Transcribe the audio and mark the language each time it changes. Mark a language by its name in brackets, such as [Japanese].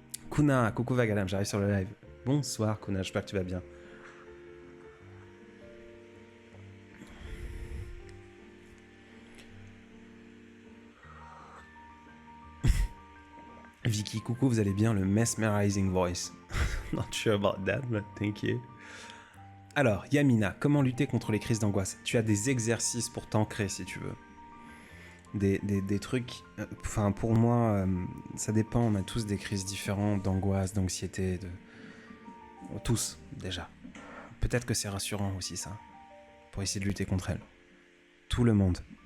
[French] Kuna, coucou Vagalam, j'arrive sur le live. Bonsoir Kuna, j'espère que tu vas bien. Vicky, coucou, vous allez bien, le [English] mesmerizing voice. Not sure about that, but thank you. [French] Alors, Yamina, comment lutter contre les crises d'angoisse? Tu as des exercices pour t'ancrer si tu veux. Des trucs... Enfin, pour moi, ça dépend, on a tous des crises différentes d'angoisse, d'anxiété, tous, déjà. Peut-être que c'est rassurant aussi, ça, pour essayer de lutter contre elles. Tout le monde.